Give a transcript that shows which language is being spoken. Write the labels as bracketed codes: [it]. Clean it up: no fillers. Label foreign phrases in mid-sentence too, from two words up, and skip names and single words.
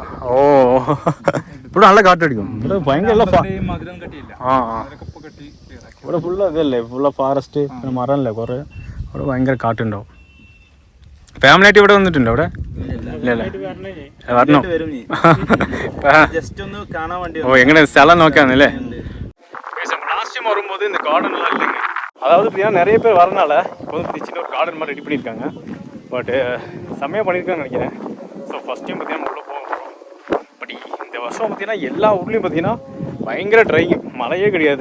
[ml] ഓ ഇവിടെ നല്ല കാറ്റടിക്കും. ഇവിടെ ഭയങ്കര മധുരം കട്ടിയില്ല. ഇവിടെ ഫുള്ള് ഇതല്ലേ, [en] full forest, [ml] മരം അല്ലേ കുറേ, അവിടെ ഭയങ്കര കാറ്റുണ്ടാവും. ഫാമിലിയായിട്ട് ഇവിടെ വന്നിട്ടുണ്ടോ അവിടെ? ഇല്ലല്ലേ, വരണം. ജസ്റ്റ് ഒന്ന് കാണാൻ വേണ്ടി. ഓ, എങ്ങനെ സ്ഥലം നോക്കാന്നല്ലേ. [en] last time [ta] வரும்போது இந்த கார்டன்லாம் இல்லைங்க. அதாவது பார்த்தீங்கன்னா நிறைய பேர் வரனால இப்போ வந்து சின்ன ஒரு கார்டன் மாதிரி ரெடி பண்ணியிருக்காங்க. பட் செம்மையாக பண்ணியிருக்காங்கன்னு நினைக்கிறேன். [en] so first time [ta] பார்த்தீங்கன்னா உள்ளே போகிறோம். பட் இந்த வருஷம் பார்த்தீங்கன்னா எல்லா ஊர்லேயும் பார்த்தீங்கன்னா பயங்கர ட்ரை, மழையே கிடையாது.